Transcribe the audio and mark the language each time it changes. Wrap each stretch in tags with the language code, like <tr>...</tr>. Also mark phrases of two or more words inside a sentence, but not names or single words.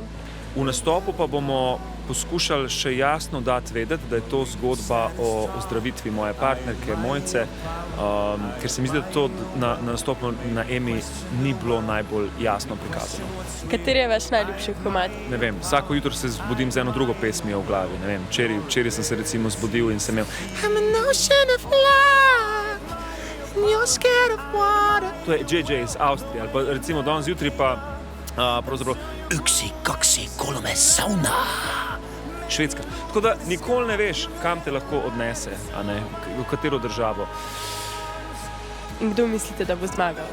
<sl>V nastopu pa bomo poskušali še jasno dati vedeti, da je to zgodba o ozdravitvi moje partnerke Mojce, ker se mi zdi, da to na nastopu na Emi ni bilo najbolj jasno prikazano. Kateri je vaš najljubši komad? Ne vem, vsako jutro se zbudim z eno drugo pesmijo v glavi. Ne vem, včeraj sem se recimo zbudil in sem imel</sl> <en>I'm an ocean of love and you're scared of water.</en> <sl>To je JJ iz Avstrije, ali pa recimo danes zjutraj pa pravzaprav</sl> <fi>Yksi, kaksi, kolme, sauna.</fi> <sl>Švedska. Tako da nikoli ne veš, kam te lahko odnese, a ne, v katero državo. In kdo mislite, da bo zmagal?</sl>